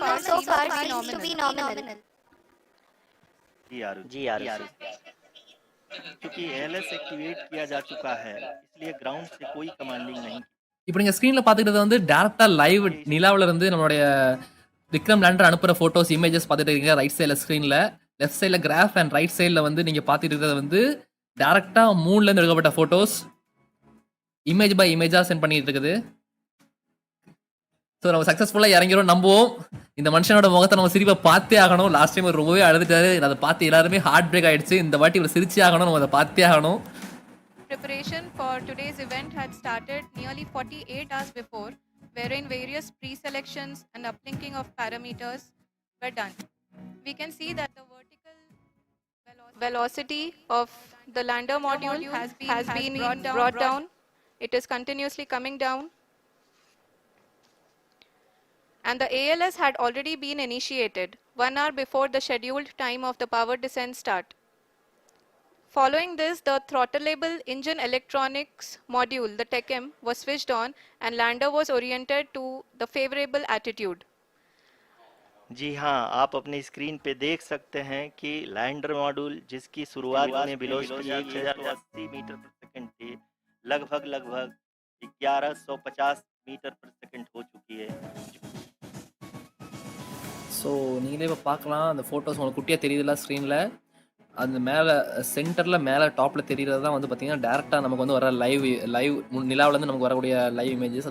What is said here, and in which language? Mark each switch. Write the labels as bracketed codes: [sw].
[en] so far seems to be nominal. [hi] जी आरुषि, क्योंकि LS activate किया जा चुका है, इसलिए ग्राउंड से कोई कमांडिंग नहीं। [ta] இப்போ நீங்க ஸ்க்ரீன்ல பாத்துக்கிட்டது வந்து டேரக்டா லைவ் நிலாவுல இருந்து நம்மளுடைய விக்ரம் லேண்டர் அனுப்புற போட்டோஸ் இமேஜஸ் பார்த்துட்டு இருக்கீங்க ரைட் சைடுல ஸ்க்ரீன்ல. லெஃப்ட் சைடுல கிராஃப் அண்ட் ரைட் சைடுல வந்து நீங்க பார்த்துட்டு இருக்கிறது வந்து டேரக்டா மூன்ல இருந்து எடுக்கப்பட்ட போட்டோஸ் இமேஜ் பை இமேஜா சென்ட் பண்ணிட்டு இருக்குது. ஸோ நம்ம சக்ஸஸ்ஃபுல்லாக இறங்கிறோம் நம்புவோம். இந்த மனுஷனோட முகத்தை நம்ம சிரிப்பை பார்த்தே ஆகணும். லாஸ்ட் டைம் ரொம்பவே அழுதுட்டாரு, அதை பார்த்து எல்லாருமே ஹார்ட் பிரேக் ஆயிடுச்சு. இந்த வாட்டி இவர் சிரிச்சே ஆகணும், நம்ம அதை பார்த்தே ஆகணும். [en] Preparation for today's event had started nearly 48 hours before, wherein various pre-selections and uplinking of parameters were done. We can see that the vertical velocity of the lander module has been brought down. It is continuously coming down. And the ALS had already been initiated 1 hour before the scheduled time of the power descent start. Following this, the throttleable engine electronics module, the TECM, was switched on and lander was oriented to the favorable attitude. [hi] जी हाँ, आप अपनी screen पे देख सकते हैं कि lander module जिसकी शुरुआत में वेलोसिटी 1080 मीटर पर सेकंड थी, लगभग 1150 मीटर पर सेकंड हो चुकी है। [ta] ஸோ நீங்களே இப்போ பார்க்கலாம், அந்த ஃபோட்டோஸ் உங்களுக்கு குட்டியாக தெரியுதுல ஸ்க்ரீனில். அந்த மேலே சென்டரில் மேலே டாப்பில் தெரிகிறது தான் வந்து பார்த்தீங்கன்னா டேரெக்டாக நமக்கு வந்து வர லைவ் நிலாவிலேருந்து நமக்கு வரக்கூடிய லைவ் இமேஜஸ்.